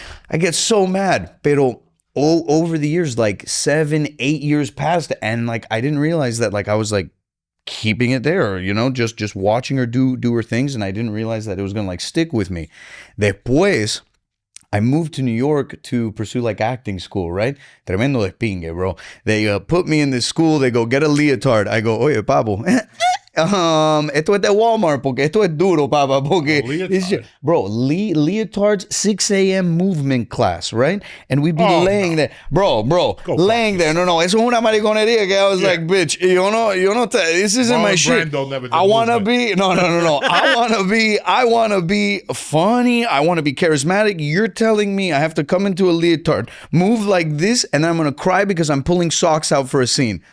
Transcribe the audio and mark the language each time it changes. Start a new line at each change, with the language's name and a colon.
English: I get so mad,
Spanish: pero
English: over the years, like 7-8 years passed, and like I didn't realize that like I was like keeping it there, you know, just watching her do her things, and I didn't realize that it was gonna like stick with me.
Spanish: Después,
English: I moved to New York to pursue like acting school, right?
Spanish: Tremendo despingue,
English: bro. They put me in this school. They go, get a leotard. I go,
Spanish: oye, papo. Esto es de Walmart porque esto es duro, papá. Porque
English: bro, leotards 6 a.m. movement class, right? And we'd be laying there, bro, laying there.
Spanish: No, eso es una mariconería que
English: I was like, bitch, this isn't my shit. I want to be, no. I want to be funny. I want to be charismatic. You're telling me I have to come into a leotard, move like this, and I'm going to cry because I'm pulling socks out for a scene.